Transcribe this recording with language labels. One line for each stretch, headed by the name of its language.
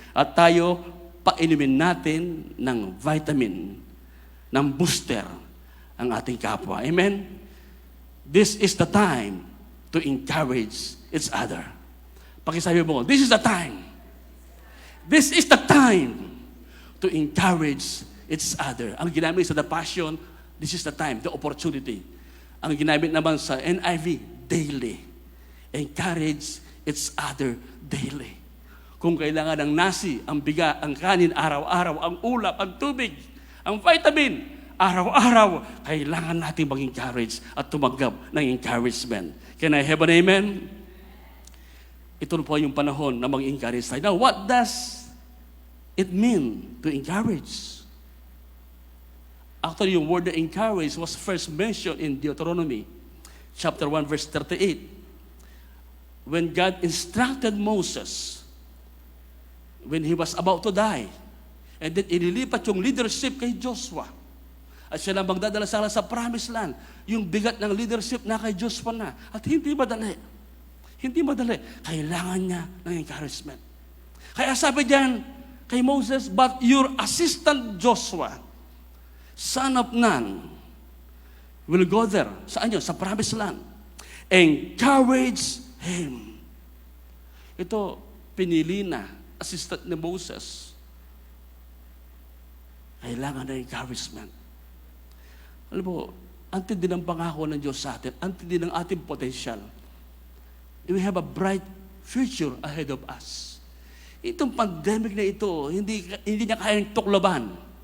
Filipino: At tayo, painumin natin ng vitamin, ng booster, ang ating kapwa.
English: Amen? This is the time to encourage each other.
Filipino: Pakisabi mo,
English: this is the time. This is the time to encourage each other.
Filipino: Ang ginamit sa
English: The Passion, this is the time, the opportunity.
Filipino: Ang ginamit naman sa
English: NIV, daily. Encourage each other daily.
Filipino: Kung kailangan ng nasi, ang biga, ang kanin, araw-araw, ang ulap, ang tubig, ang vitamin, araw-araw, kailangan natin mag-encourage at tumanggap ng encouragement.
English: Can I have an amen?
Filipino: Ito po yung panahon na mag-encourage tayo.
English: Now, what does it mean to encourage? Actually,
Filipino: yung word na
English: encourage was first mentioned in Deuteronomy chapter 1, verse 38. When God instructed Moses, when he was about to die, and then
Filipino: inilipat yung leadership kay Joshua. At siya lang magdadala sa promised land. Yung bigat ng leadership na kay Joshua na. At hindi madali. Hindi madali. Kailangan niya ng encouragement. Kaya sabi diyan kay Moses,
English: but your assistant Joshua, son of Nun, will go there.
Filipino: Saan yun? Sa promised land.
English: Encourage him.
Filipino: Ito, pinili na, assistant ni Moses. Kailangan ng encouragement. Alam mo, ang tindi ng pangako ng Diyos sa atin, ang tindi ng ating potential.
English: We have a bright future ahead of us.
Filipino: Itong pandemic na ito, hindi niya kayang tuklaban.